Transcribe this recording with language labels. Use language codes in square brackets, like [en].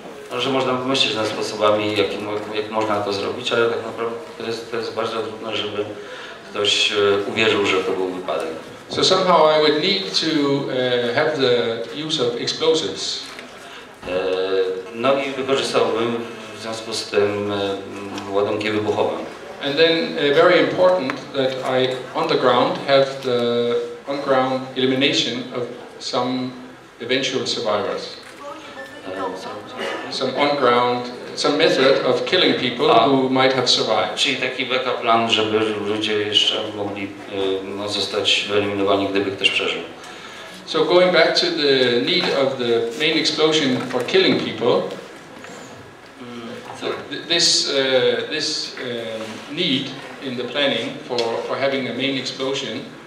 [pl] Może można pomyśleć nad sposobami, jak można to zrobić, ale tak naprawdę to jest bardzo trudno, żeby ktoś uwierzył, że to był wypadek. [en] So somehow I would need to have the use of explosives. [pl] No i wykorzystałbym w związku z tym ładunki wybuchowe. [en] And then very important that I on the ground have the on-ground elimination of some eventual survivors. Some on-ground some method of killing people who might have survived. [pl] Czyli taki backup plan, żeby ludzie jeszcze mogli no, zostać wyeliminowani, gdyby ktoś przeżył. [en] So going back to the need of the main explosion for killing people, this need in the planning for having a main explosion.